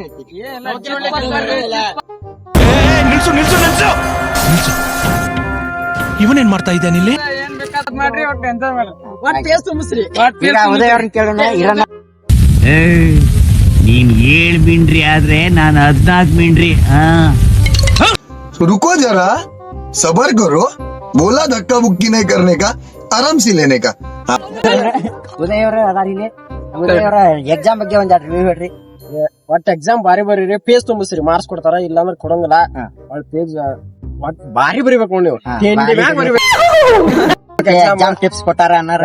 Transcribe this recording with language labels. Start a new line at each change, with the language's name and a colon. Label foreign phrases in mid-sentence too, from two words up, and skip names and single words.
Kannada: ಇವನೇನ್ ಮಾಡ್ತಾ ಇದ್ದಾನೆ ಇಲ್ಲಿ? ಏನ್ ಬೇಕಾದ್ ಮಾಡ್ರಿ, ಒಟ್ಟು ಎಂಜಾಯ್ ಮಾಡಿ. ಈಗ ಉದಯ ಅವ್ರನ್ನ ಕೇಳೋಣ. ಇರೋಣ. ನೀನ್ 7 ಮಿಂಡ್ರಿ ಆದ್ರೆ ನಾನು 14 ಮಿಂಡ್ರಿ.
Hindi: रुको जरा, सबर करो. बोला धक्का बुक्की नहीं करने का, आराम से लेने का.
Kannada: ಉದಯ ಅವ್ರ ಅದಾರ ಇಲ್ಲಿ. ಉದಯ ಅವರ ಎಕ್ಸಾಮ್ ಬಗ್ಗೆ ಒಂದೆರಡು ರಿವ್ಯೂ ಹೇಳ್ರಿ. ಒಟ್ಟ ಎಕ್ಸಾಮ್ ಬಾರಿ ಬರೀರಿ, ಪೇಜ್ ತುಂಬಿಸ್ರಿ, ಮಾರ್ಕ್ಸ್ ಕೊಡ್ತಾರ. ಇಲ್ಲಾಂದ್ರೆ ಕೊಡಂಗಿಲ್ಲ. ಪೇಜ್ ಬಾರಿ ಬರಿಬೇಕು ನೀವು.
English: exam tips
Kannada: ಕೊಟ್ಟಾರ ಅನ್ನಾರ.